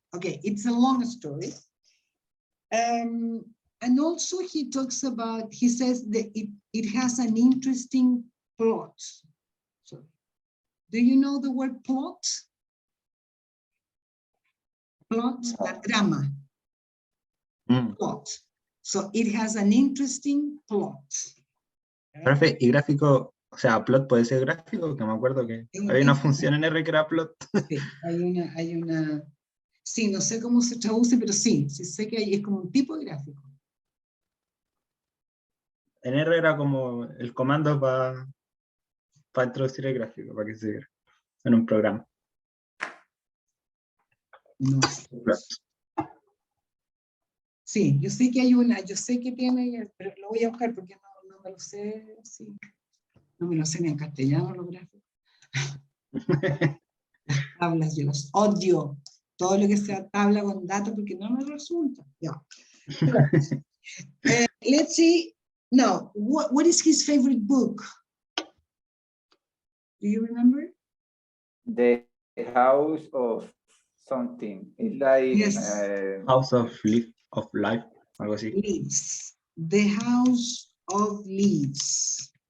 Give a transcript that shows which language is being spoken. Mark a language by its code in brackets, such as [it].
[en] Okay, it's a long story. And also he talks about, he says that it has an interesting plot. So, do you know the word plot? [es] Plot, la trama. Plot. [en] So it has an interesting plot. [es] Perfecto. Y gráfico, o sea, plot puede ser gráfico, que me acuerdo que había una función en R que era plot. Sí, hay una, Sí, no sé cómo se traduce, pero sí, sí sé que es como un tipo de gráfico. En R era como el comando para introducir el gráfico, para que se viera en un programa. No sé. Sí, yo sé que hay una, yo sé que tiene, pero lo voy a buscar porque no me lo sé, sí. No me lo sé ni en castellano los gráficos. Las tablas, yo las odio. Todo lo que sea tabla con datos porque no me resulta. Ya. [en] Let's see. Now, what is his favorite book? Do you remember? The house of something. It's like Yes. [es] House of Life, algo así. [en] Leaves. The House of Leaves.